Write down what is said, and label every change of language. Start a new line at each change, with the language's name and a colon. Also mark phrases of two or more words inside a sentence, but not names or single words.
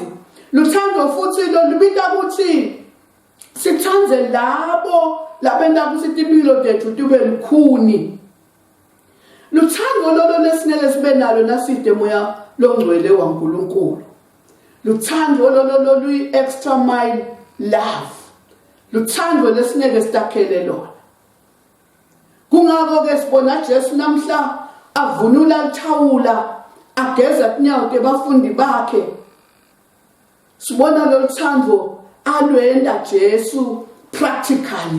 Swati: Luthando futhi lolubita ukuthi sithanze labo labenda ukuthi impilo tethu tibe lukhuni. Luthando lolo lesinele sibe nalo naside moya longcwele waNkulunkulu. Luthando lolo luyi
English: extra mile love.
Swati: Luthando lesineke sitakhele lona. Kungako ke sibona Jesu namhla avunula lithawula ageza inyawo tebafundi bakhe. Sibona lo luthando alwenda Jesu practically.